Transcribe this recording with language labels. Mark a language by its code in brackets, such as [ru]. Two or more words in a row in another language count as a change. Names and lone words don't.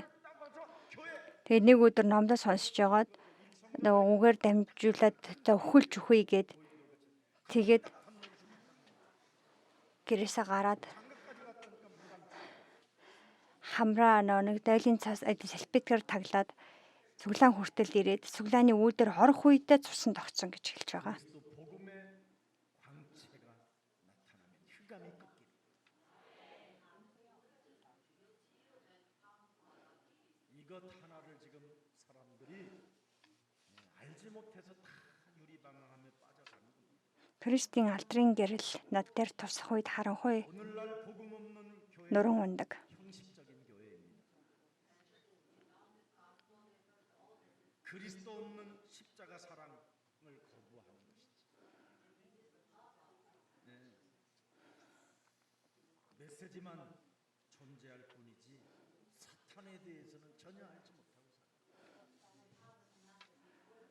[mn] Тэгээд нэг өдөр номдоо сонсож байгаад нөгөө үгээр дамжуулаад өхөлж үхвэ гээд тэгээд гэрээсээ гараад хамраа нэг дойлын цаас салбитгаар таглаад цуглаан хүртэл ирээд цуглааны үүдээр хорох үедээ цусан тогтсон гэж хэлж байгаа. [ko] 복음의 광채가 나타나면 흑암이 꺾이는. 이것 하나를 지금 사람들이 알지 못해서 다 유리방황하며 빠져가는 겁니다. [mn] Христийн алдрын гэрэл над дээр тусах үед харанхуй [ko] 오늘날 복음 없는 교회 [mn] нуран ундаг. [ko] 형식적인 교회입니다. 그리스도 없는 십자가 사랑을 거부하는 것이지. 메시지만 존재할 뿐이지 사탄에 대해서는 전혀 알지 못하고 살아요.